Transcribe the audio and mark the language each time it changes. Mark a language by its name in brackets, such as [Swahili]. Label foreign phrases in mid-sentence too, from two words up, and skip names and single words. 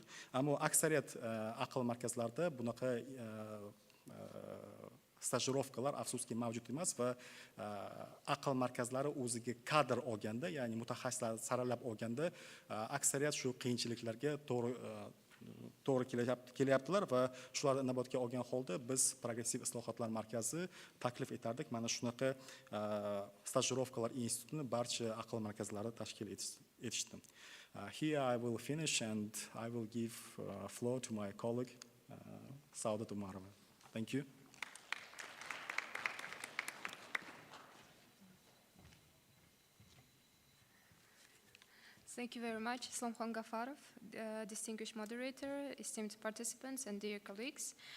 [Uzbek] Ammo aksariyat aql markazlarida bunaqa stajirovkalar afsuski mavjud emas va aql markazlari o'ziga kadr olganda, ya'ni mutaxassislarni saralab olganda aksariyat shu qiyinchiliklarga to'g'ri kelyaptilar va shularni inobatga olgan holda biz progressiv islohotlar markazi taklif etardik. Mana shunaqa stajirovkalar institutini barcha aql markazlari tashkil etishdi. [English] Here I will finish and I will give floor to my colleague Saudat Umarova. Thank you. Thank you very much, Islomxon Gafarov, distinguished moderator, esteemed participants, and dear colleagues.